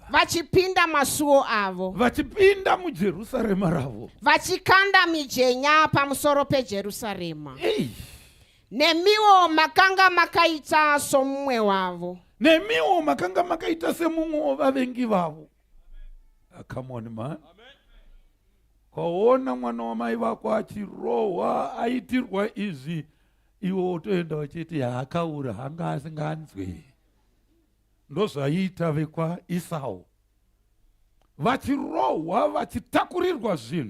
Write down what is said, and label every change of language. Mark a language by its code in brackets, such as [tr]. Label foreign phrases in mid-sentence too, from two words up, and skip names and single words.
[sn] Vachipinda masuo avo. Vachipinda muJerusarema ravo. Vachikanda mijenya pamusoro peJerusarema. Nemiwo makanga makaita somumwe wavo. Nemiwo makanga makaita semumwe wavavengi vavo. [en] Come on, man. [sn] Kaona mwana wamai vako achirohwa aitirwa izvi, iwo utoenda uchiti akaura hanga asinganzwi. Ndozvaita vekwaEsau. Vachirohwa vachitakurirwa zvinhu.